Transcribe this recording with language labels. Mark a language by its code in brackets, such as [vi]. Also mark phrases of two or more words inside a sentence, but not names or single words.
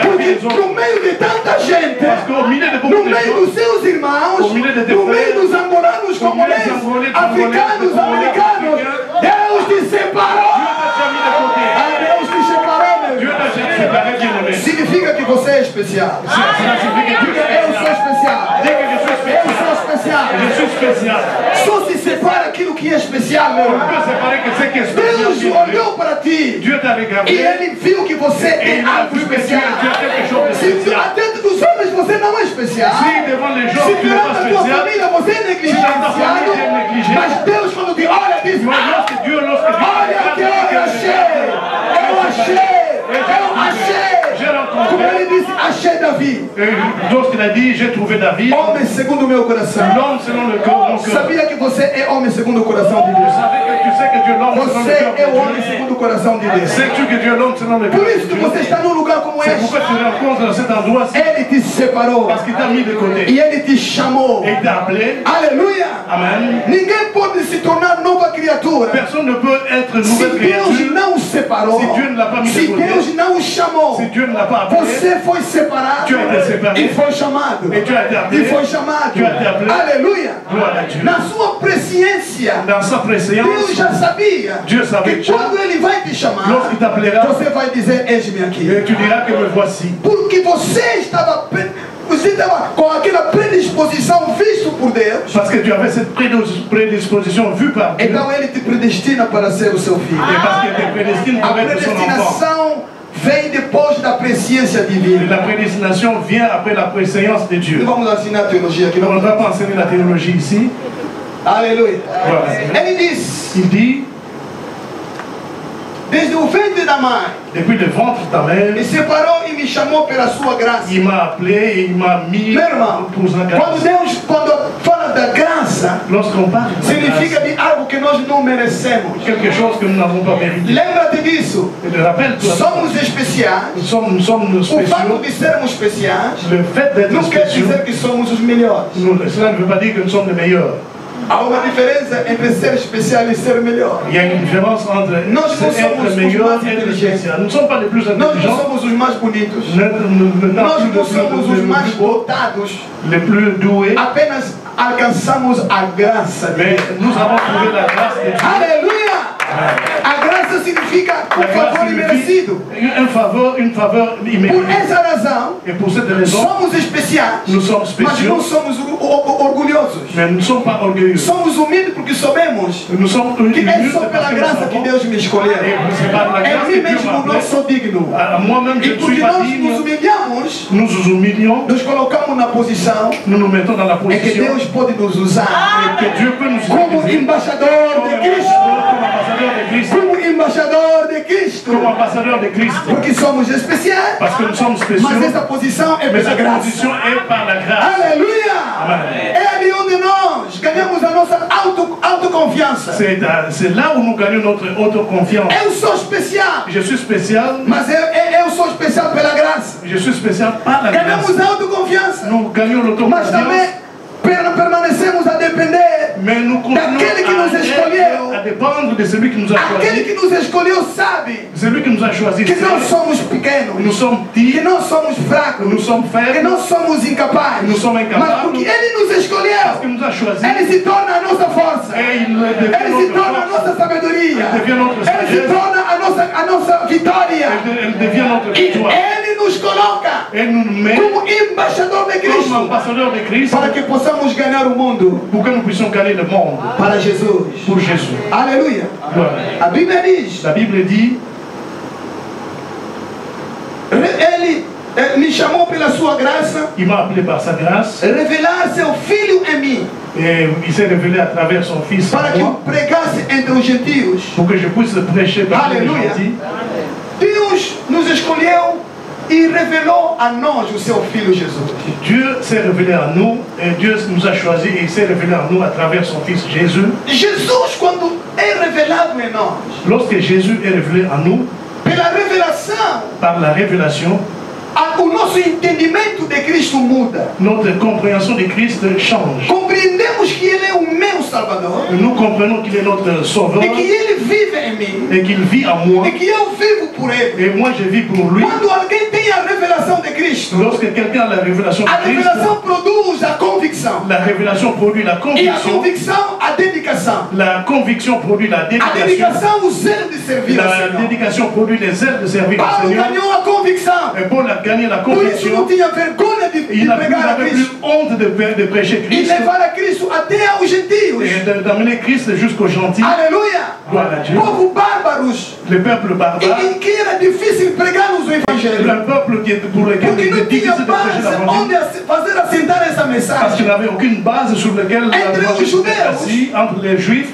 [pt] Porque [fr] les autres. [pt] no meio de tanta gente, [fr] Parce qu'au milieu de [pt] no [fr] beaucoup de [pt] meio [fr] gens, [pt] dos seus irmãos, [fr] Au milieu de teus [pt] no meio [fr] frères, [pt] dos angoranos, [fr] au milieu [pt] congolês, [fr] des Angolais, [pt] africanos, [fr] Congolais, [pt] americanos, [fr] africains, [pt] Deus te separou. [fr] Dieu t'a déjà mis de côté. [pt] Ah, Deus te separou, meu [fr] Dieu [pt] irmão. [fr] t'a déjà séparé, bien-aimé. [pt] Significa que você é especial. [fr] Cela signifie que tu [pt] Diga, [fr] es [pt] eu sou [fr] spécial. [pt] especial. [fr] Dis que je suis [pt] Eu [fr] spécial. [pt] sou especial. [fr] Je suis spécial. [pt] Só se separa aquilo que é especial, meu [fr] On [pt] irmão. [fr] peut séparer que c'est qui est spécial. [pt] Deus [fr] bien-aimé. [pt] olhou para ti [fr] Dieu t'a [pt] e [fr] regardé [pt] ele viu que você [fr] et [pt] tem [fr] il a [pt] algo [fr] vu que tu [pt] especial. [fr] as quelque chose de [pt] Se [fr] spécial. [pt] dentro dos homens você não é especial, [fr] Si devant les gens [pt] se [fr] tu n'es [pt] durante [fr] pas [pt] a tua [fr] spécial, [pt] família você é negligenciado, [fr] tu es négligé. [pt] mas Deus quando te olha diz: [fr] moi, lorsque Dieu [pt] olha que eu achei, eu achei, eu achei. [fr] j'ai rencontré, [pt] Como ele ele disse, achei Davi. [fr] Lorsqu'il a dit, j'ai trouvé David, [pt] Homem segundo o meu coração. [fr] l'homme selon le cœur, mon cœur. [pt] Sabia que você é homem segundo o coração de [fr] Tu [pt] Deus. [fr] sais que Dieu est l'homme selon le [pt] Você [fr] cœur [pt] é o [fr] de [pt] homem [fr] Dieu. [pt] segundo o coração de Deus. [fr] Sais-tu que Dieu est l'homme selon le cœur [pt] Por [fr] de [pt] isso que [fr] Dieu? [pt] você está num lugar como [fr] C'est [pt] este. [fr] pourquoi tu rencontres dans cet endroit-ci, [pt] Ele te separou. [fr] parce qu'il t'a mis de côté. [pt] E ele te chamou. [fr] Et il t'a appelé. [pt] Aleluia. [fr] Amen. [pt] Ninguém pode se tornar nova criatura [fr] Personne ne peut être [pt] se [fr] nouvelle [pt] Deus [fr] créature [pt] não o separou. [fr] si Dieu ne l'a pas mis de [pt] Se [fr] côté. [pt] Deus não o chamou. [fr] Si Dieu ne l'a pas appelé. [pt] Você foi separado [fr] Tu as été séparé. [pt] e foi chamado. [fr] Et tu as été appelé. [pt] E foi chamado. [fr] Tu as été appelé. [pt] Aleluia. [fr] Gloire à Dieu. [pt] Na sua presciência, [fr] Dans sa [pt] Deus [fr] préséance, [pt] já sabia [fr] Dieu savait [pt] que [fr] déjà. [pt] quando Ele vai te chamar, [fr] Lorsqu'il t'appellera, [pt] você vai dizer, eis-me aqui. [fr] et tu diras que me voici. [pt] Porque você estava com aquela predisposição visto por Deus. [fr] Parce que tu avais cette prédisposition vue par Dieu. [pt] Então Ele te predestina para ser o seu filho. [fr] Et parce qu'il te prédestine [pt] A [fr] pour être son enfant. [pt] predestinação vem depois da presciência [fr] Et [pt] divina. [fr] la prédestination vient après la préséance de Dieu. [pt] Não vamos ensinar teologia aqui, [fr] On [pt] não. [fr] ne va pas enseigner la théologie ici. [pt] Aleluia. [fr] Voilà. [pt] Ele diz, [fr] Il dit, [pt] desde o ventre da mãe, [fr] depuis le ventre de ta mère, [pt] me separou e me chamou pela sua graça. [fr] il m'a appelé et il m'a mis [pt] Meu irmão, [fr] pour sa [pt] quando [fr] grâce. [pt] Deus fala da graça, [fr] Lorsqu'on parle de la [pt] significa [fr] grâce, [pt] de algo que nós não merecemos. [fr] quelque chose que nous n'avons pas mérité. [pt] Lembra-te disso. [fr] Et le rappelle-toi, [pt] Somos especiais. [fr] nous sommes [pt] O fato [fr] spéciaux. [pt] de sermos especiais [fr] Le fait d'être [pt] não quer [fr] spéciaux, [pt] dizer que somos os melhores. [fr] cela ne veut pas dire que nous sommes les meilleurs. [pt] Há uma diferença entre ser especial e ser melhor. [fr] Il y a une différence entre [pt] Nós não somos [fr] être [pt] os [fr] meilleur [pt] mais [fr] et être [pt] inteligentes. [fr] spécial. Nous ne sommes pas les plus [pt] Nós não [fr] intelligents. [pt] somos os mais bonitos. [fr] Nous [pt] Nós não [fr] ne [pt] somos os mais dotados. [fr] les plus doués. [pt] Apenas alcançamos a graça de [fr] Mais [pt] Deus. [fr] nous avons trouvé la grâce de Dieu. [pt] Aleluia! A graça significa um [fr] La grâce [pt] favor imerecido. [fr] signifie une faveur [pt] Por [fr] imméritée. [pt] essa razão, [fr] Et pour cette raison, [pt] somos especiais, [fr] nous sommes [pt] mas [fr] spéciaux, [pt] não somos orgulhosos. [fr] mais nous ne sommes pas orgueilleux. [pt] Somos humildes porque sabemos [fr] Nous sommes [pt] que é [fr] humbles [pt] só [fr] parce [pt] pela [fr] que nous [pt] graça que [fr] savons, [pt] Deus me escolheu. [fr] et c'est par la [pt] Em [fr] grâce [pt] mim [fr] que Dieu [pt] mesmo [fr] m'a [pt] não [fr] appelé. [pt] sou digno. [fr] À moi-même, je [pt] E [fr] ne suis [pt] porque [fr] pas [pt] nós nos [fr] digne. [pt] humilhamos, [fr] Nous nous humilions, [pt] nos colocamos na posição [fr] nous nous mettons dans la [pt] em que [fr] position [pt] Deus pode nos usar [fr] et que Dieu peut nous [pt] como [fr] utiliser [pt] embaixador de Cristo. [fr] comme ambassadeur de Christ. [pt] Como embaixador de Cristo. [fr] Comme ambassadeur de Christ. [pt] Porque somos especiais. [fr] Parce que nous sommes spéciaux. [pt] Mas essa posição é [fr] Mais [pt] pela [fr] cette [pt] graça. [fr] position est par la grâce. [pt] Aleluia! [fr] Amen. [pt] É ali onde nós ganhamos a nossa autoconfiança. [fr] C'est là où nous gagnons notre autoconfiance. [pt] Eu sou especial, [fr] Je suis spécial. [pt] mas eu sou especial pela graça. [fr] Je suis spécial par la grâce. [pt] Ganhamos a autoconfiança, [fr] Nous gagnons [pt] mas [fr] l'autoconfiance. [pt] também permanecemos a depender. [fr] Mais nous continuons [pt] Daquele que nos escolheu. [fr] à dépendre de celui qui nous a [pt] Aquele [fr] choisi. [pt] que nos escolheu sabe [fr] Celui qui nous a choisi. [pt] que nós [fr] sait. [pt] somos pequenos, [fr] Nous sommes [pt] que [fr] petits. [pt] nós somos fracos, [fr] Nous sommes [pt] que [fr] faibles. [pt] nós somos incapazes. [fr] Nous sommes incapazes. [pt] Mas porque Ele nos [fr] Parce [pt] escolheu, [fr] qu'il nous a choisi. [pt] Ele se torna a nossa força. [fr] Et il devient [pt] Ele se [fr] notre [pt] torna a [fr] force. [pt] nossa sabedoria. [fr] Ele devient notre [pt] Ele se [fr] sagesse. [pt] torna a nossa vitória. [fr] Elle devient notre [pt] E [fr] victoire. [pt] Ele nos coloca [fr] Et nous nous met [pt] como embaixador de [fr] comme [pt] Cristo [fr] ambassadeurs de Christ [pt] para que possamos ganhar o mundo [fr] pour que nous puissions gagner le monde [pt] para Jesus. [fr] pour Jésus. [pt] Aleluia. [fr] Voilà. [pt] A Bíblia diz, [fr] La Bible dit, [pt] Ele me chamou pela sua graça, [fr] il m'a appelé par sa grâce [pt] revelar seu Filho em mim, [fr] et il s'est révélé à travers son Fils [pt] para [fr] en [pt] que eu [fr] moi, [pt] pregasse entre os gentios. [fr] pour que je puisse prêcher par les [pt] Aleluia. [fr] gentils. [pt] Deus nos escolheu e revelou a nós o seu Filho Jesus. [fr] Dieu s'est révélé à nous et Dieu nous a choisis et il s'est révélé à nous à travers son Fils Jésus. [pt] Jesus, quando é revelado em nós, [fr] Lorsque Jésus est révélé à nous, [pt] pela revelação, [fr] par la révélation, [pt] o nosso entendimento de Cristo muda. [fr] notre compréhension de Christ change. [pt] Compreendemos que Ele é o meu Salvador [fr] Nous comprenons qu'il est notre Sauveur [pt] e que Ele vive em mim [fr] et qu'il vit en moi [pt] e que eu vivo por Ele. [fr] et moi je vis pour lui. [pt] Quando alguém tem a revelação de Cristo, [fr] Lorsque quelqu'un a la révélation [pt] a [fr] de Christ, [pt] revelação produz a convicção. [fr] la révélation produit la [pt] E a [fr] conviction, [pt] convicção, a dedicação. [fr] la conviction produit la [pt] A [fr] dédication, [pt] dedicação, o zelo de servir ao [fr] la [pt] Senhor. [fr] dédication produit les ailes de servir au [pt] Paulo [fr] Seigneur. [pt] ganhou a convicção. [fr] Et Paul a gagné la [pt] Por isso não [fr] conviction, [pt] tinha vergonha de [fr] Il n'avait plus honte de prêcher [pt] E [fr] Christ [pt] levar a Cristo até aos gentios. [fr] et d'amener Christ jusqu'aux gentils. [pt] Aleluia! Glória a [fr] Dieu. [pt] Povo bárbaros. [fr] Le peuple barbare, [pt] E que era difícil pregar-nos o Evangelho. [fr] le peuple pour lequel [pt] Porque [fr] il [pt] não [fr] était [pt] tinha [fr] difficile de prêcher [pt] base [fr] l'évangile. [pt] onde fazer assentar essa [fr] Parce [pt] mensagem. [fr] qu'il n'avait aucune base sur laquelle l'évangile était assis entre les Juifs.